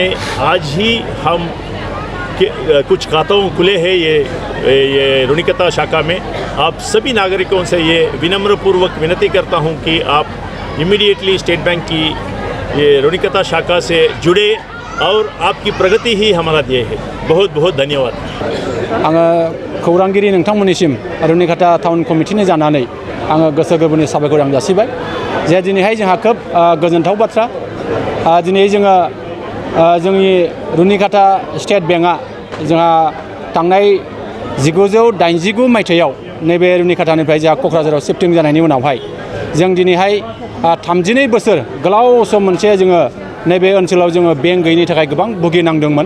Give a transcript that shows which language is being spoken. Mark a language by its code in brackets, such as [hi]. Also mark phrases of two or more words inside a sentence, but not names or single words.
[hi] आज ही हम कुछ खातों खुले हैं ये रुनिकता शाखा में। आप सभी नागरिकों से ये विनम्रपूर्वक विनती करता हूं कि आप इमीडिएटली स्टेट बैंक की ये रुनिकता शाखा से जुड़े और आपकी प्रगति ही हमारा ध्येय है। बहुत बहुत धन्यवाद। [brx] आङो खौरांगिरि नोंथांमोननिसिम रुनिकता टाउन कमिटिनि जानानै आङो गोसो गोरबोनि साबायखर आं जासिबाय जे दिनैहाय जोंहा खोब गोजोनथाव बाथ्रा। दिनै जोङो जोंनि रुनिकता स्टेट बेंकआ जोंहा थांनाय 1989 मायथाइयाव नैबे रुनिकतानिफ्राय जोंहा क'क्राझाराव शिफ्टिं जानायनि उनावहाय जों दिनैहाय 32 बोसोर गोलाव सम मोनसे जोङो नैबे ओनसोलाव जोङो बेंक गैयैनि थाखाय गोबां भुगिनांदोंमोन।